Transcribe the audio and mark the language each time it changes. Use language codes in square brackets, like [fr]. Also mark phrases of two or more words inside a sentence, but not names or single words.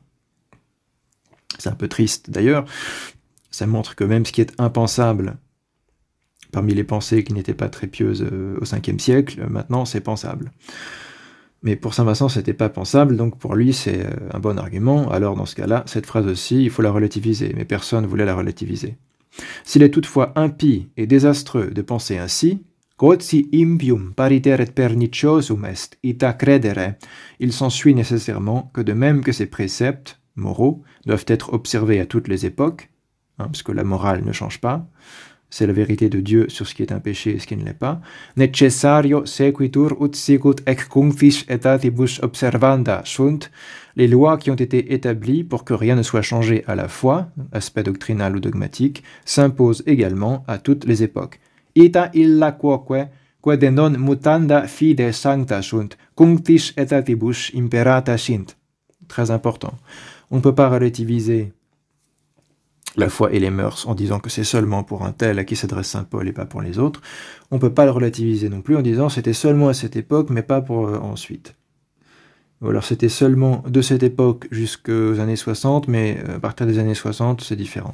[fr] C'est un peu triste d'ailleurs, ça montre que même ce qui est impensable parmi les pensées qui n'étaient pas très pieuses au 5e siècle, maintenant c'est pensable. Mais pour saint Vincent, c'était pas pensable, donc pour lui c'est un bon argument. Alors dans ce cas-là, cette phrase aussi, il faut la relativiser, mais personne ne voulait la relativiser. S'il est toutefois impie et désastreux de penser ainsi, [la] Quod si impium pariter et perniciosum est, ita credere, [fr] il s'ensuit nécessairement que de même que ces préceptes moraux doivent être observés à toutes les époques, parce que la morale ne change pas, c'est la vérité de Dieu sur ce qui est un péché et ce qui ne l'est pas. [la] Necessario sequitur ut sicut ec cunctis etatibus observanda sunt, [fr] les lois qui ont été établies pour que rien ne soit changé à la fois, aspect doctrinal ou dogmatique, s'imposent également à toutes les époques. [la] Ita illa quoque, quod non mutanda fide sancta sunt, cunctis etatibus imperata sint. [fr] Très important. On ne peut pas relativiser la foi et les mœurs en disant que c'est seulement pour un tel à qui s'adresse saint Paul et pas pour les autres. On ne peut pas le relativiser non plus en disant c'était seulement à cette époque mais pas pour ensuite. Ou alors c'était seulement de cette époque jusqu'aux années 60 mais à partir des années 60 c'est différent.